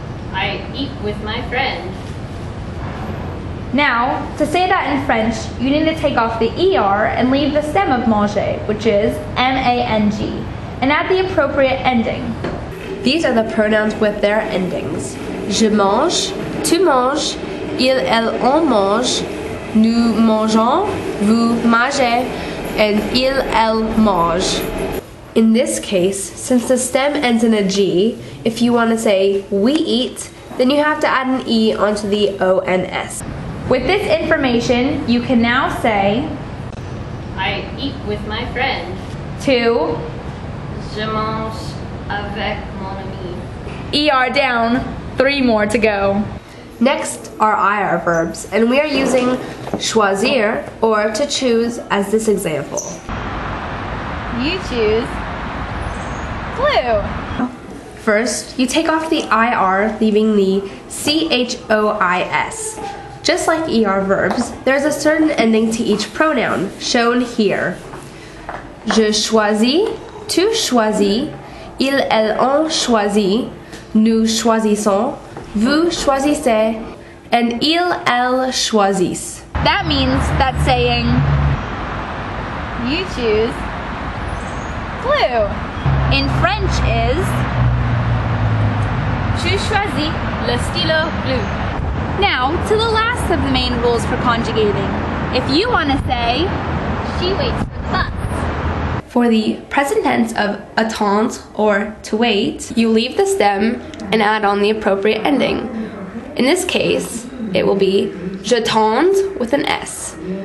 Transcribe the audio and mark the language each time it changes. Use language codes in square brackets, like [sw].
[en] I eat with my friend. Now, to say that in French, you need to take off the ER and leave the stem of manger, which is M-A-N-G, and add the appropriate ending. These are the pronouns with their endings. [fr] Je mange, tu manges, il, elle, on mange, nous mangeons, vous mangez, [en] and [fr] il, elle mange. [en] In this case, since the stem ends in a G, if you want to say we eat, then you have to add an E onto the O and S. With this information, you can now say I eat with my friend. to [fr] Je mange avec mon ami. [en] ER down, 3 more to go. Next are IR verbs, and we are using choisir, or to choose, as this example. You choose blue. First, you take off the IR, leaving the CHOIS. Just like ER verbs, there's a certain ending to each pronoun, shown here. [fr] Je choisis, tu choisis, il, elle, on choisit, nous choisissons, vous choisissez, [en] and [fr] il, elle choisissent. [en] That means that saying you choose blue in French is [fr] Tu choisis le stylo bleu. [en] Now to the last of the main rules for conjugating. If you want to say She waits for the bus. For the present tense of attendre, or to wait, you leave the stem and add on the appropriate ending. In this case, it will be j'attends with an S.